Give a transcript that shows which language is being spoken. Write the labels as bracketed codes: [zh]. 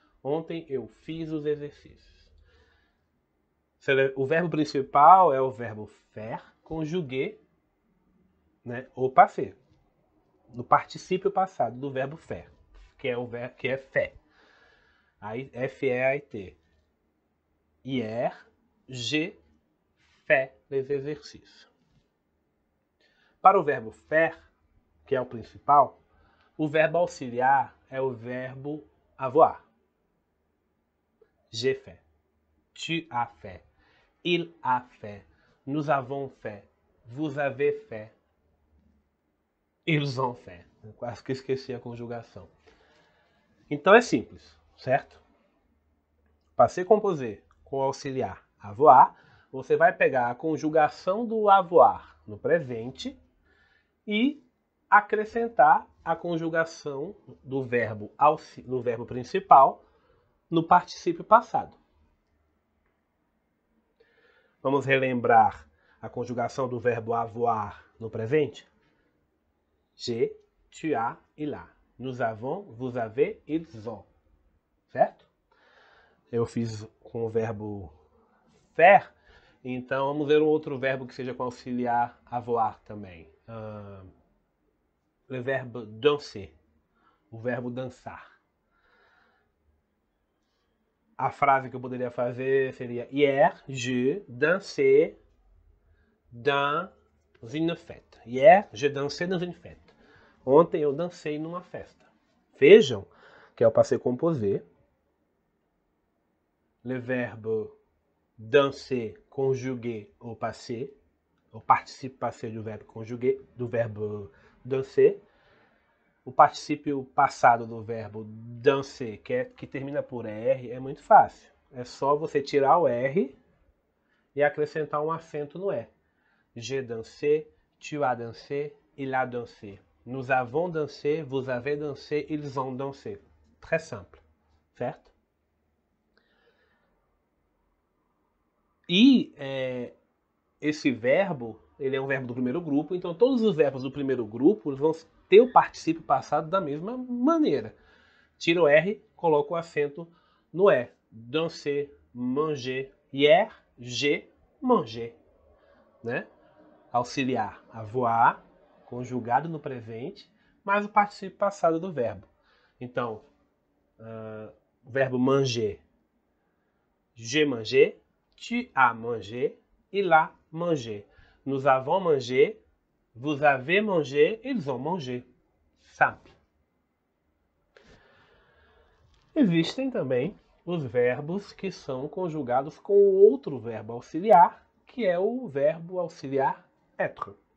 [pt] Ontem eu fiz os exercícios. O verbo principal é o verbo faire, conjugué, né, au passé. No particípio passado do verbo faire, que é o verbo que é fait. Aí, F-E-A-I-T. [fr] Hier, j'ai fait les exercices. [pt] Para o verbo faire, que é o principal, o verbo auxiliar é o verbo avoir. [fr] J'ai fait, tu as fait, il a fait, nous avons fait, vous avez fait, ils ont fait. [pt] Eu quase que esqueci a conjugação. Então é simples, certo? Passé composé com o auxiliar avoir, você vai pegar a conjugação do avoir no presente e acrescentar a conjugação do verbo principal no particípio passado. Vamos relembrar a conjugação do verbo avoir no presente? [fr] J'ai, tu as, il a. Nous avons, vous avez, ils ont. [pt] Certo? Eu fiz com o verbo faire, então vamos ver um outro verbo que seja com auxiliar avoir também. O verbo danser. O verbo dançar. A frase que eu poderia fazer seria [fr] hier, je dansais dans une fête. Hier, je dansais dans une fête. [pt] Ontem eu dancei numa festa. Vejam que é o passé composé. [fr] Le verbe danser conjugué au passé, [pt] o particípio passé do verbo conjugué, do verbo danser. O particípio passado do verbo danser, que termina por R, é muito fácil. É só você tirar o R e acrescentar um acento no E. [fr] J'ai dansé, tu as dansé, il a dansé. Nous avons dansé, vous avez dansé, ils ont dansé. Très simple, [pt] certo? E esse verbo, ele é um verbo do primeiro grupo, então todos os verbos do primeiro grupo vão ter o particípio passado da mesma maneira. Tira o R, coloca o acento no E. [fr] Danser, manger, hier, j'ai mangé. [pt] Né? Auxiliar, avoir, conjugado no presente, mais o particípio passado do verbo. Então, o verbo [fr] manger, j'ai mangé, tu as mangé, il a mangé. Nous avons mangé, vous avez mangé, ils ont mangé. Simple. [pt] Existem também os verbos que são conjugados com outro verbo auxiliar, que é o verbo auxiliar être.